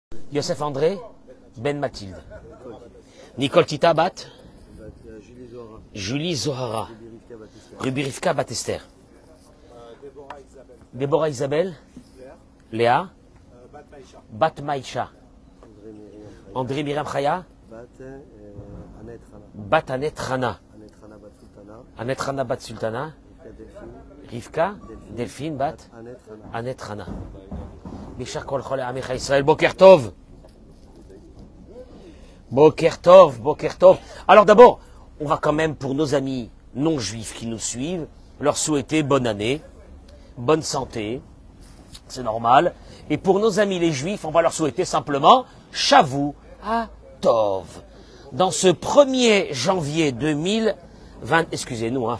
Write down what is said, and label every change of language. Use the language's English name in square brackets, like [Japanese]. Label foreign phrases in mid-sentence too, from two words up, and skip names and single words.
[French] Yosef André Ben Mathilde. Nicole Tita Bat Julie Zohara. Ruby Rivka Batester. Déborah Isabelle. Léa. Bat Maïcha. André Myriam Chaya. Bat Anet Rana. Anet Rana Bat Sultana. Rivka. Delphine Bat Anet Rana. [Hebrew] ובשאר כל חולי עמך ישראל. בוקר טוב. בוקר טוב. בוקר טוב. [French] Alors d'abord, on va quand même, pour nos amis non juifs qui nous suivent, leur souhaiter bonne année, bonne santé, c'est normal. Et pour nos amis les juifs, on va leur souhaiter simplement [Hebrew] שבוע טוב. [French] Dans ce 1er janvier 2020, excusez-nous, hein.